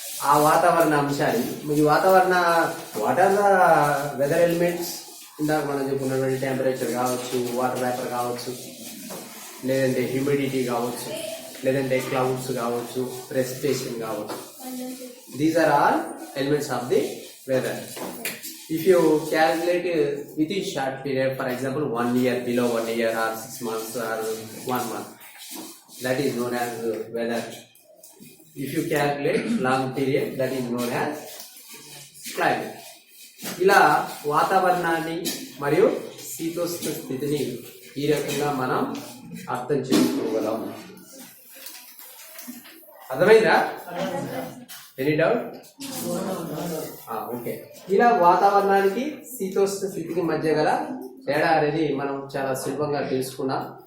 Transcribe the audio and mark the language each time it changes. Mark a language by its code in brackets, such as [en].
[te] ఆ వాతావరణ అంశాలు, ఈ వాతావరణ [en] what are the weather elements, [te] ఇందాక మనం చెప్పుకున్నటువంటి టెంపరేచర్ కావచ్చు, వాటర్ వేపర్ కావచ్చు, లేదంటే హ్యూమిడిటీ కావచ్చు, లేదంటే క్లౌడ్స్ కావచ్చు, ప్రెసిపిటేషన్ కావచ్చు. [en] These are all elements of the weather. If you calculate within short period, for example 1 year, below 1 year or 6 months or 1 month, that is known as weather. If you calculate long period, that is known as climate. [te] ఇలా వాతావరణాన్ని మరియు శీతోష్ణ స్థితిని ఈ రకంగా మనం అర్థం చేసుకోగలం. అర్థమైందా? Any doubt? ఓకే. ఇలా వాతావరణానికి శీతోష్ణ స్థితికి మధ్య గల తేడా అనేది మనం చాలా సులభంగా తెలుసుకున్నాం.